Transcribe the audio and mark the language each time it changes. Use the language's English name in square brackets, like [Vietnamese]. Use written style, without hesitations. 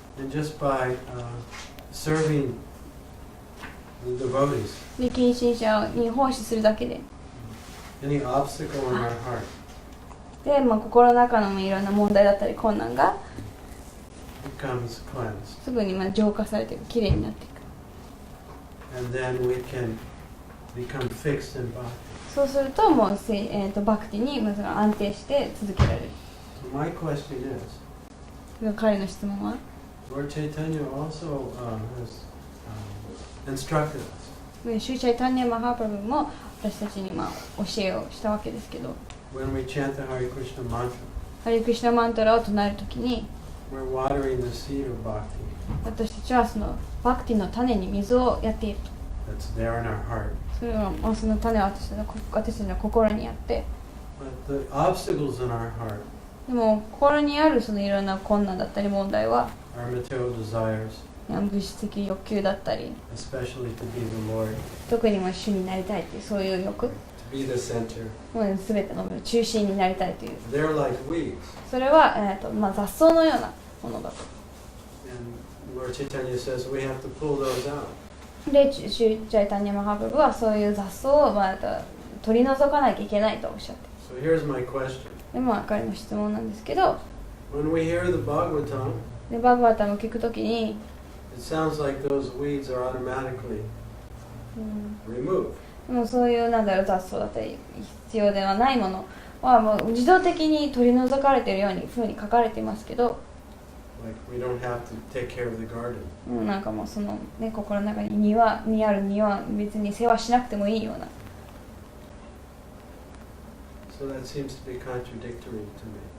[English] And just by serving the devotees. [Japanese] で、献身者に奉仕するだけで。 [English] Any obstacle in our heart. [Japanese] で、心の中のいろんな問題だったり困難が [English] becomes cleansed. [Japanese] すぐに浄化されていく、きれいになっていく。 [English] And then we can become fixed in bhakti. [Japanese] そうするともう、バクティに安定して続けられる。 [English] So my question is, [Japanese] 彼の質問は [English] Lord Chaitanya also has instructed us. [Japanese] シューチャイタンニャマハープラブも私たちに教えをしたわけですけど、 [English] When we chant the Hare Krishna mantra, [Japanese] ハリクリシュナマントラを唱えるときに、 [English] we're watering the seed of bhakti [Japanese] 私たちはそのバクティの種に水をやっていると。 [English] that's there in our heart. [Japanese] それはその種は私たちの心にあって、 [English] But the obstacles in our heart [Japanese] でも心にあるそのいろんな困難だったり問題は [English] are material desires, [Japanese] 物質的欲求だったり、 [English] especially to be the Lord, [Japanese] 特に主になりたいというそういう欲、 [English] to be the center. [Japanese] すべての中心になりたいという、 [English] They're like weeds. [Japanese] それは、雑草のようなものだと。 [English] And Lord Chaitanya says we have to pull those out. [Japanese] で、シューチャイタンニャマハープルはそういう雑草を取り除かなきゃいけないとおっしゃって。 [English] So here's my question. [Japanese] で、彼の質問なんですけど、 [English] When we hear the Bhagavatam, [Japanese] でバグバタムを聞くときに、 [English] it sounds like those weeds are automatically removed. [Japanese] でもそういう雑草だったり必要ではないものはもう自動的に取り除かれているように風に書かれていますけど、 [English] Like we don't have to take care of the garden. [Japanese] もうそのね、心の中に庭にある庭は別に世話しなくてもいいような。 [English] So that seems to be contradictory to me.